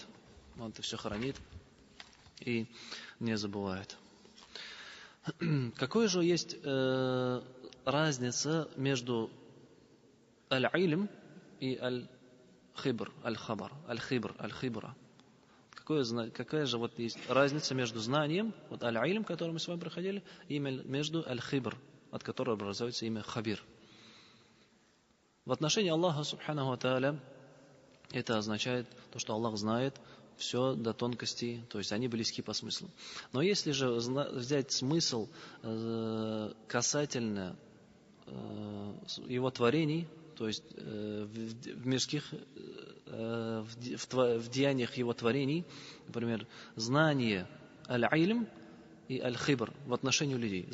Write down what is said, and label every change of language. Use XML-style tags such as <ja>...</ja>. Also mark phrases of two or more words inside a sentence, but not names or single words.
<ru>Он это все хранит и не забывает. Какая же есть разница между аль-илм и аль-хибр, аль-хабар, аль-хибр, аль-хибра? Какая же вот есть разница между знанием, вот аль-илм, который мы с вами проходили, и между аль-хибр, от которого образуется имя хабир? В отношении Аллаха,</ru> <ar>سبحانه وتعالى,</ar> <ru>это означает то, что Аллах знает все до тонкостей, то есть они близки по смыслу. Но если же взять смысл касательно его творений, то есть в мирских, в деяниях его творений, например, знание аль-илм и аль-хибр в отношении людей.</ru>